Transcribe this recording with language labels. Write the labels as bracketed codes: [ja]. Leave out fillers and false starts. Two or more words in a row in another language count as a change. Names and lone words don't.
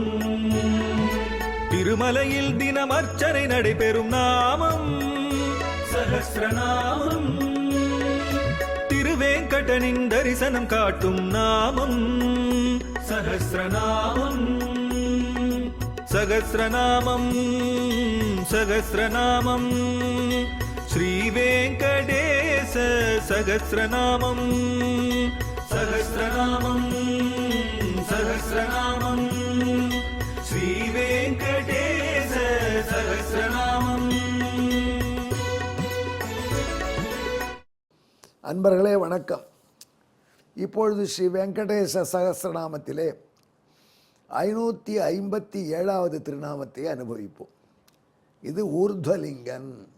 [ta] திருமலையில் தினம் அர்ச்சனை நடைபெறும் நாமம் சஹஸ்ரநாமம். திருவேங்கடனின் தரிசனம் காட்டும் நாமம் சஹஸ்ரநாமம். [sa] सहस्रनामं सहस्रनामं श्रीवेङ्कटेश सहस्रनामं सहस्रनामं सहस्रनामं श्रीवेङ्कटेश सहस्रनामं। [ta] அன்பர்களே வணக்கம். இப்பொழுது ஸ்ரீ வெங்கடேச சகஸ்ரநாமத்திலே 557வது திருநாமத்தை அனுபவிப்போம். இது ஊர்த்வலிங்கன்.